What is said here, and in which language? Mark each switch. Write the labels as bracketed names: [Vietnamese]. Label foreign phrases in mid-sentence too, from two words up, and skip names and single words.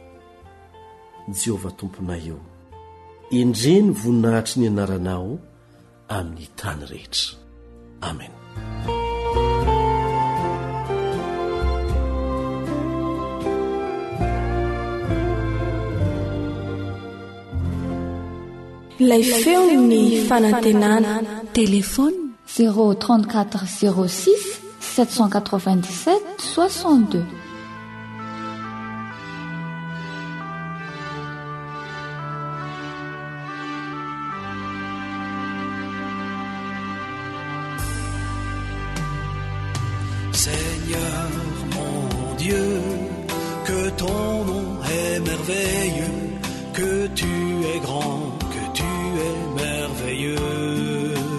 [Malagasy] Jehovah tomponay eo, endreny voninahitry ny anaranao amin'ny tany rehetra. Amen. Ilay feo ny fanantenana. [French] Téléphone 034 06 797 62. Seigneur mon Dieu, que ton nom est merveilleux, que tu es grand, que tu es merveilleux.